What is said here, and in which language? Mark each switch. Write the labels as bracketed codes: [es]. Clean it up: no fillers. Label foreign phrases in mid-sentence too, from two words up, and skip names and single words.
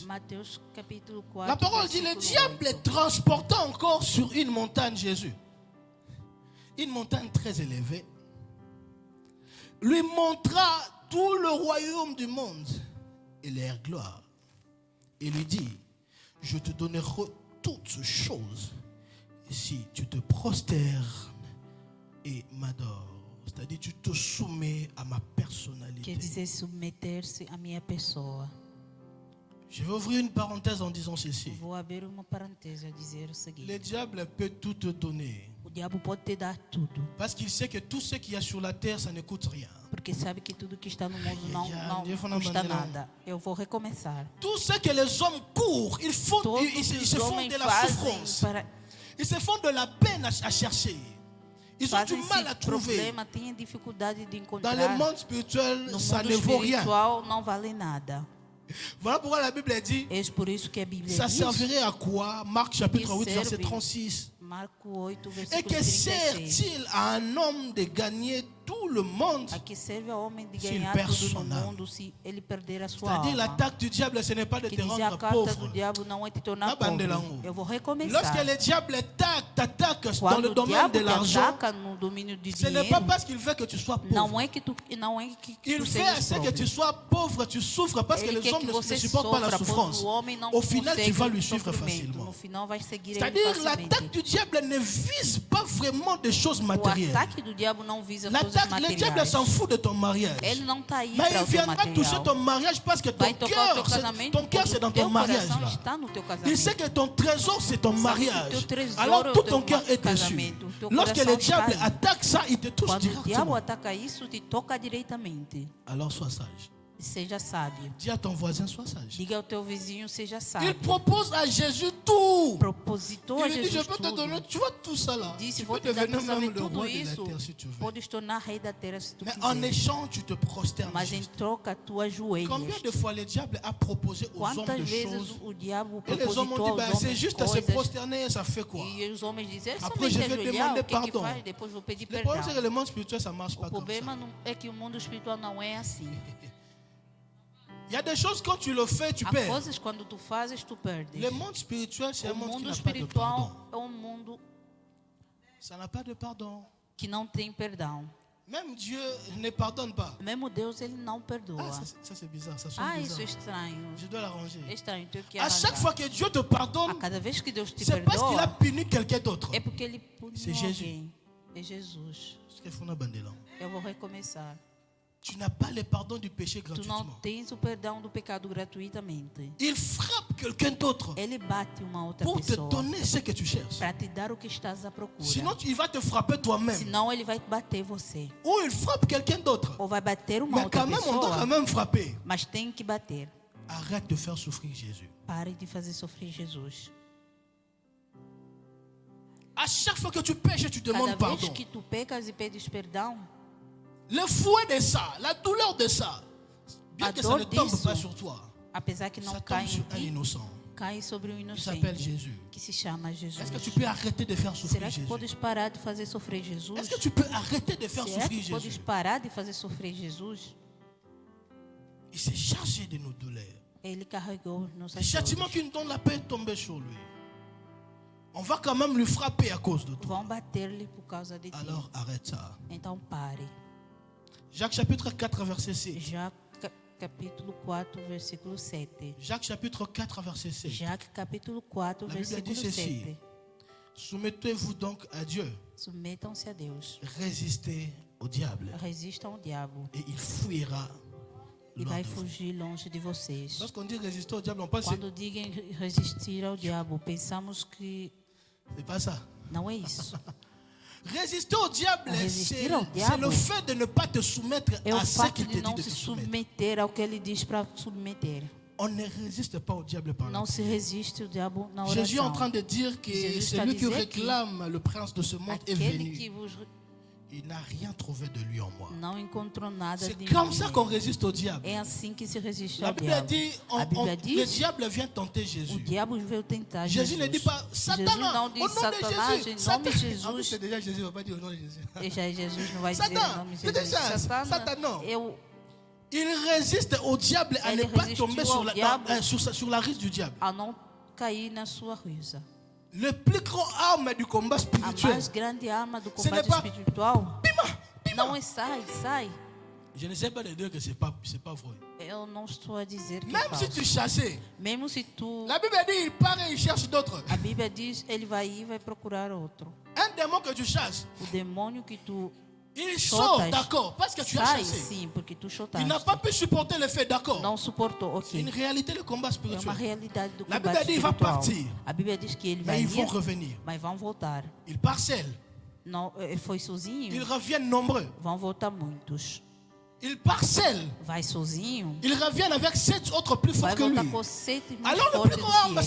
[pt] Mateus capítulo 4. [fr] La parole dit, le [pt] versículo [fr] diable 8. transporta encore sur une montagne Jésus. Une montagne très élevée. Lui montra tout le royaume du monde et leur gloire. Et lui dit, je te donnerai toutes choses si tu te prosternes et m'adores. C'est-à-dire, tu te soumets à ma personnalité. [pt] Quer dizer submeter-se à minha pessoa. [fr] Je vais ouvrir une parenthèse en disant ceci. [pt] Vou abrir uma parêntese a dizer o seguinte. [fr] Le diable peut tout te donner. [pt] O diabo pode te dar tudo. [fr] Parce qu'il sait que tout ce qu'il y a sur la terre, ça ne coûte rien. [pt] Porque sabe que tudo que está no mundo Ai, ai, não eu vou na custa bandeira. nada. Eu vou recomeçar. [fr] Tout ce que les hommes courent, ils [pt] Todos [fr] se [pt] os [fr] font [pt] homens [fr] de la [pt] fazem [fr] souffrance. [pt] para [fr] Ils se font de la peine à chercher. Ils ont du [pt] fazem [fr] mal à [pt] esse [fr] trouver. [pt] problema, têm dificuldade de [fr] Dans [pt] encontrar. [fr] le monde spirituel, [pt] No [fr] ça [pt] mundo [fr] ne vaut rien. [pt] espiritual não vale nada. [fr] Voilà pourquoi la Bible dit, [pt] É por isso que a Bíblia [fr] ça [pt] diz, [fr] servirait à quoi? Marc chapitre 8, verset [pt] serve? 36. Marco 8, [fr] Et [pt] versículo [fr] que [pt] 36. [fr] sert-il à un homme de gagner tout le monde? [pt] A que serve ao homem de Se ele ganhar perde tudo sua no alma. mundo se ele perder a sua [fr] C'est-à-dire, [pt] alma? [fr] l'attaque du diable, ce n'est pas de [pt] Que [fr] te [pt] dizer a [fr] rendre [pt] carta [fr] pauvre. [pt] do diabo não é te Na tornar bandeira pobre. um. Eu vou [fr] Lorsque [pt] recomeçar. [fr] le diable t'attaque dans [pt] Quando [fr] le [pt] o [fr] domaine [pt] diabo [fr] de [pt] te [fr] l'argent, [pt] ataca no domínio de [fr] ce n'est [pt] dinheiro, [fr] pas parce qu'il veut que tu sois pauvre. [pt] não é que tu [fr] Il fait [pt] sejas [fr] assez que [pt] pobre. [fr] tu sois pauvre, tu souffres parce que [pt] Ele [fr] les [pt] quer [fr] hommes [pt] que [fr] ne [pt] você [fr] supportent pas la [pt] sofra, pois [fr] souffrance. [pt] o homem não [fr] Au final, tu [pt] consegue [fr] vas lui [pt] o [fr] suivre [pt] sofrimento. [fr] facilement. [pt] No final vai seguir ele [fr] C'est-à-dire, [pt] facilmente. [fr] l'attaque du diable ne vise pas vraiment des choses [pt] O [fr] matérielles. [pt] ataque do diabo não visa coisas [fr] Le diable [pt] materiais. [fr] s'en fout de ton mariage. [pt] Ele não está aí [fr] Mais [pt] para [fr] il [pt] o teu [fr] viendra toucher [pt] material. [fr] ton mariage parce que [pt] Vai tocar o teu casamento, [fr] ton cœur c'est dans [pt] porque o [fr] ton [pt] teu [fr] mariage. [pt] coração [fr] Là. [pt] está no teu [fr] Il sait [pt] casamento. [fr] que ton trésor c'est ton [pt] Sabe que o [fr] mariage. [pt] teu tesouro [fr] Alors [pt] é o [fr] tout [pt] teu [fr] ton cœur est dessus. [pt] casamento. O teu [fr] Lorsque [pt] coração [fr] le diable [pt] está aí. [fr] attaque ça, il te touche [pt] Quando o diabo [fr] directement. [pt] ataca isso, te toca diretamente. [fr] Alors sois sage. [pt] Seja sábio. [fr] Dis à ton voisin, sois sage. [pt] Diga ao teu vizinho, seja [fr] Il [pt] sábio. [fr] propose à Jésus tout. [pt] Propositou a [fr] Il lui dit, je [pt] Jesus [fr] peux te donner, [pt] tudo. [fr] tu vois tout ça là. [pt] Disse, [fr] Tu [pt] vou [fr] peux [pt] te dar [fr] devenir [pt] tudo, [fr] même le [pt] tudo [fr] roi de la [pt] isso. [fr] terre si tu veux. [pt] Podes tornar rei da terra se tu [fr] Mais en [pt] quiser. [fr] échange, tu te prosternes. [pt] Mas em [fr] juste. [pt] troca, tu [fr] Combien [pt] ajoelhas. [fr] de fois le diable a proposé aux hommes [pt] Quantas [fr] des [pt] vezes [fr] choses [pt] o diabo [fr] et les hommes ont [pt] propositou [fr] dit, [pt] aos [fr] ben, c'est [pt] homens [fr] juste à se [pt] coisas [fr] prosterner, ça fait quoi? [pt] e os homens dizem, é [fr] Après, je [pt] somente [fr] vais [pt] ajoelhar, [fr] demander [pt] o que que [fr] pardon. [pt] faz? Depois vou pedir [fr] Le problème, c'est que [pt] perdão. [fr] le monde spirituel, ça marche [pt] O [fr] pas comme ça. [pt] problema é que o mundo espiritual não é assim. [fr] Il y a des choses, quand tu le fais, tu [pt] Há [fr] perds. [pt] coisas quando tu fazes, tu perdes. [fr] Le monde spirituel, c'est un [pt] O [fr] monde qui [pt] mundo [fr] n'a pas de pardon. [pt] espiritual é um mundo [fr] ça n'a pas de pardon. [pt] que não tem perdão. [fr] Même Dieu ne pardonne pas. [pt] Mesmo Deus, ele não perdoa. [fr] Ah, ça c'est bizarre, ça sonne [pt] Ah, isso é [fr] bizarre. [pt] estranho. [fr] Je dois l'arranger. [pt] É estranho, tenho que [fr] À chaque [pt] arranjar. [fr] fois que Dieu te [pt] A [fr] pardonne, [pt] cada vez que Deus te [fr] c'est parce qu'il a [pt] perdoa, [fr] puni quelqu'un d'autre. [pt] é porque ele puniu [fr] C'est Jésus. [pt] alguém. É Jesus. [fr] Tu [pt] Eu vou recomeçar. [fr] n'as pas le pardon du péché [pt] Tu não [fr] gratuitement. [pt] tens o perdão do pecado gratuitamente. [fr] Il frappe quelqu'un d'autre [pt] Ele bate uma outra [fr] pour te [pt] pessoa [fr] donner ce que tu cherches. [pt] para te dar o que estás à procura. [fr] Sinon, il va te frapper toi-même. [pt] Senão ele vai bater você. [fr] Ou il frappe quelqu'un d'autre. [pt] Ou vai bater uma [fr] Mais [pt] outra [fr] quand même, on doit [pt] pessoa. [fr] quand même frapper. [pt] Mas tem que bater. [fr] Arrête de faire souffrir Jésus. [pt] Pare de fazer sofrer Jesus. [fr] À chaque fois que tu pêches, tu [pt] Cada [fr] demandes [pt] vez [fr] pardon. [pt] que tu pecas e pedes perdão, [fr] Le fouet de ça, la douleur de ça, bien [pt] A [fr] que ça [pt] dor [fr] ne tombe [pt] disso, [fr] pas sur toi, [pt] apesar que não [fr] ça [pt] cai [fr] tombe [pt] em [fr] sur un [pt] ti, [fr] innocent. [pt] cai sobre um [fr] Il s'appelle [pt] inocente [fr] Jésus. [pt] que se chama Jesus. [fr] Est-ce que tu peux arrêter de faire souffrir [pt] Será que [fr] Jésus? [pt] podes parar de fazer sofrer Jesus? [fr] Est-ce que tu peux arrêter de faire [pt] Será [fr] souffrir [pt] que podes [fr] Jésus? [pt] parar de fazer sofrer Jesus? [fr] Il s'est chargé de nos douleurs. [pt] Ele carregou [fr] Le [pt] nossas [fr] châtiment [pt] dores. [fr] qui nous donne la paix est tombé sur lui. On va quand même lui frapper à cause de toi. [pt] Vão bater-lhe por causa de ti. [fr] Alors arrête ça. [pt] Então pare. [fr] Jacques chapitre 4 verset 6. [pt] Jacques capítulo 4, versículo 7. [fr] Jacques chapitre 4 verset 6. [pt] Jacques capítulo 4, [fr] La Bible dit [pt] versículo [fr] ceci. [pt] 7. [fr] Soumettez-vous donc à Dieu. [pt] Submetam-se a Deus. [fr] Résistez au diable. [pt] Resistam ao diabo. [fr] Et il fuira. [pt] E [fr] loin [pt] vai [fr] de vous. [pt] fugir longe de vocês. [fr] Lorsqu'on dit résister au diable, on pense que [pt] Quando digam resistir ao diabo, pensamos que [fr] c'est pas ça. [pt] não é isso. [fr] Résister au diable, [pt] Resistir [fr] c'est [pt] ao diabo [fr] le fait de ne pas te soumettre [pt] É o [fr] à ce [pt] fato [fr] qu'il te [pt] de [fr] dit [pt] não [fr] de [pt] se [fr] te soumettre. [pt] submeter ao que ele diz para submeter. [fr] On ne résiste pas au diable par la [pt] Não se [fr] prière. [pt] resiste ao diabo na [fr] Jésus est en [pt] oração. [fr] train de dire que [pt] Jésus está [fr] celui qui [pt] a dizer que [fr] réclame le prince de ce monde est [pt] Aquele [fr] venu. [pt] que vos [fr] Il n'a rien trouvé de lui en moi. [pt] não encontrou nada [fr] C'est [pt] de [fr] comme [pt] mim. [fr] ça qu'on résiste au diable. [pt] É assim que se resiste [fr] La [pt] ao [fr] Bible [pt] diabo. [fr] dit, [pt] A Bíblia [fr] le [pt] diz, [fr] diable vient tenter [pt] o [fr] Jésus. [pt] diabo veio tentar [fr] Jésus [pt] Jesus. [fr] ne dit pas Satan, [pt] Jesus não [fr] au [pt] diz [fr] nom de [pt] Satanás, [fr] Jésus. [pt] em nome [fr] Satan. [pt] de [fr] En plus, [pt] Jesus. [fr] c'est déjà Jésus, il ne va pas dire au nom de Jésus. [pt] E já Jesus não vai dizer [fr] Satan, [pt] o nome de [fr] c'est [pt] Jesus. [fr] déjà [pt] Satana, [fr] Satan. [pt] eu [fr] Il résiste au diable à Elle ne pas résiste tomber au sur diable. sur la risque du diable. [pt] a não cair na sua ruína. [fr] Le plus grand arme du combat [pt] A [fr] spirituel, [pt] mais grande arma do [fr] Ce n'est [pt] combate [fr] pas- [pt] espiritual Pima, não é sai. [fr] je ne sais pas de dire que c'est pas vrai. [pt] Eu não estou a dizer que é [fr] Même si tu [pt] falso. [fr] chassais, [pt] Mesmo se tu... [fr] la Bible dit il part et il cherche d'autres. [pt] A Bíblia diz, ele vai ir e vai procurar outro. [fr] Un démon que tu chasses, [pt] O demônio que tu [fr] il sort, [pt] chotas, [fr] d'accord, parce que tu as [pt] sai [fr] chassé. [pt] sim, porque tu [fr] Il n'a [pt] chotaste. [fr] pas pu supporter le fait, d'accord. [pt] Não suportou, [fr] C'est une [pt] ok. [fr] réalité le combat [pt] É uma [fr] spirituel. [pt] realidade do [fr] La [pt] combate [fr] Bíblia dit il va [pt] espiritual. [fr] partir, [pt] A Bíblia diz que ele vai [fr] mais ils vont [pt] ir, [fr] revenir. [pt] mas vão voltar. [fr] Ils partent seuls, [pt] Não, foi [fr] ils [pt] sozinho, [fr] reviennent nombreux. [pt] vão voltar muitos. [fr] Ils partent seuls, [pt] Vai sozinho, [fr] ils reviennent avec 7 autres plus [pt] vai [fr] forts que [pt] voltar [fr] lui. [pt] com 7 mais [fr] Alors le [pt] fortes [fr] plus [pt] do [fr] grand arme, [pt] que